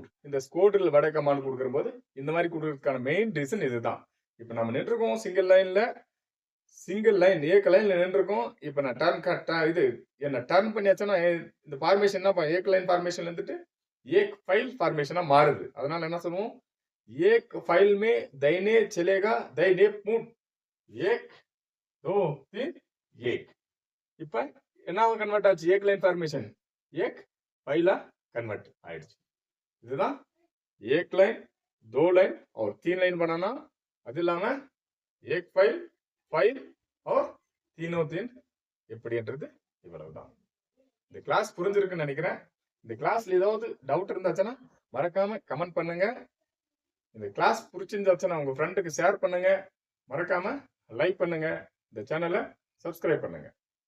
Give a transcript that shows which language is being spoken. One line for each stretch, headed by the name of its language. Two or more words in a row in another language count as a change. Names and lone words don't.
Tamil: இந்த ஸ்கோர்டில் வட கமாண்ட் கொடுக்கும்போது இந்த மாதிரி கொடுக்கறதுக்கான
English: main reason
Tamil: இதுதான். இப்ப நம்ம நின்றுருக்கோம்
English: single line
Tamil: ஏக்க லைன்ல நின்றுருக்கோம். இப்ப நான் இது என்ன டர்ன் பண்ணியாச்சுன்னா இந்த ஃபார்மேஷன் என்ன ஏக்
English: line formation
Tamil: இருந்துட்டு ஏக்
English: file formation
Tamil: மாறுது.
Hindi: அதனால என்ன சொல்லுவோம்? एक फ़ाइल में दाहिने चलेगा दाहिने मूड, ஏக் दो तीन ஏக்.
Tamil: இப்ப என்ன கன்வெர்ட் ஆச்சு? ஏக்
English: line formation
Tamil: ஏக் ஃபைலா கன்வெர்ட் ஆயிடுச்சு.
Hindi: இதுதான் एक लाइन, दो லைன் और तीन லைன் बनाना.
Tamil: அது இல்லாம
Hindi: एक फ़ाइल और तीनों तीन
Tamil: எப்படின்றது இவ்வளவுதான். இந்த கிளாஸ் புரிஞ்சிருக்குன்னு நினைக்கிறேன். இந்த கிளாஸ்ல ஏதாவது டவுட் இருந்தாச்சுன்னா மறக்காம கமெண்ட் பண்ணுங்க. இந்த கிளாஸ் பிடிச்சிருந்தாச்சுன்னா உங்க ஃப்ரெண்டுக்கு ஷேர் பண்ணுங்க, மறக்காம லைக் பண்ணுங்க, இந்த சேனலை சப்ஸ்கிரைப் பண்ணுங்க.